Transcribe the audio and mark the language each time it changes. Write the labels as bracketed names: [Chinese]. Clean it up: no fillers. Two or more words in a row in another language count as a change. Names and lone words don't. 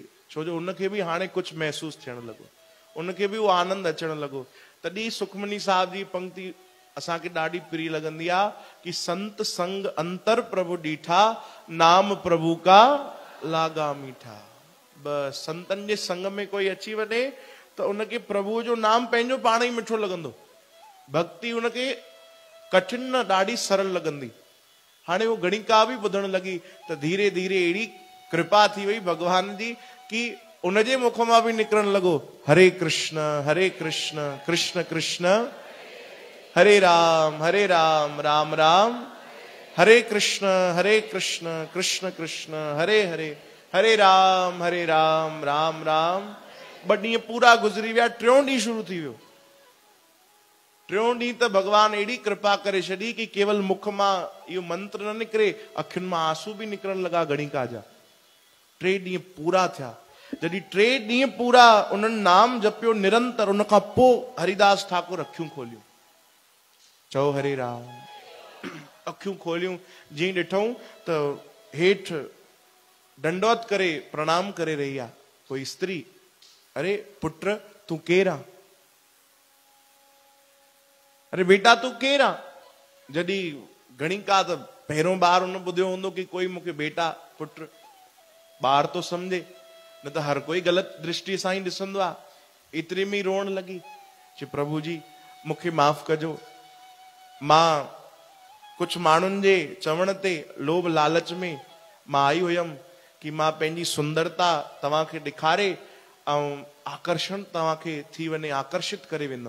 [Sindhi] छो जो उनखे भी हाणे कुछ महसूस थियण लॻो, उनखे भी वो आनंद अचण लॻो। तॾहिं सुखमनी साहब जी पंक्ति असांखे ॾाढी प्रिय लॻंदी आहे कि [Punjabi] ਸੰਤ ਸੰਗਿ ਅੰਤਰਿ ਪ੍ਰਭੁ ਡੀਠਾ, ਨਾਮੁ ਪ੍ਰਭੂ ਕਾ ਲਾਗਾ ਮੀਠਾ। [Sindhi] बस संतन जे संग में कोई अची वञे त उनखे प्रभु जो नाम पंहिंजो पाण ही मिठो लॻंदो। भक्ति उनखे कठिन न, ॾाढी सरल लॻंदी। हाणे वो गणिका भी ॿुधण लॻी त धीरे धीरे अहिड़ी कृपा थी वई भगवान जी कि उनजे मुख मां भी निकिरण लॻो हरे कृष्ण कृष्ण कृष्ण हरे राम राम राम हरे कृष्ण कृष्ण कृष्ण हरे हरे हरे राम राम राम। 2 ॾींहं पूरा गुजरी विया, 3 ॾींहुं शुरू थी वियो। 3 ॾींहं त भगवान एड़ी कृपा करे छॾी कि केवल मुख मां इहो मंत्र न निकिरे, अखियुनि मां आंसू भी निकिरण लॻा गणिका जा। 3 ॾींहं पूरा थिया। जॾहिं 3 ॾींहं पूरा उन्हनि नाम जपियो निरंतर, उन खां पोइ हरिदास ठाकुर अखियूं खोलियूं। चओ हरे राम। अखियूं खोलियूं, जीअं ॾिठऊं त हेठि दंडवत करे प्रणाम करे रही आहे कोई स्त्री। अरे पुत्र तू केरु आहे? अरे बेटा तू केरु आहे? जॾहिं गणिका त पहिरों बार उन ॿुधियो हूंदो कि कोई मूंखे बेटा पुत्र, ॿार तो समझे, न त हर कोई ग़लति दृष्टि सां ही ॾिसंदो आहे। एतिरे में ही रोअण लॻी, चई प्रभु जी मूंखे माफ़ कजो, मां कुछ माण्हुनि जे चवण ते लोभ लालच में मां आई हुयमि कि मां पंहिंजी सुंदरता तव्हांखे ॾेखारे ऐं आकर्षण तव्हांखे थी वञे, आकर्षित करे वेंदुमि।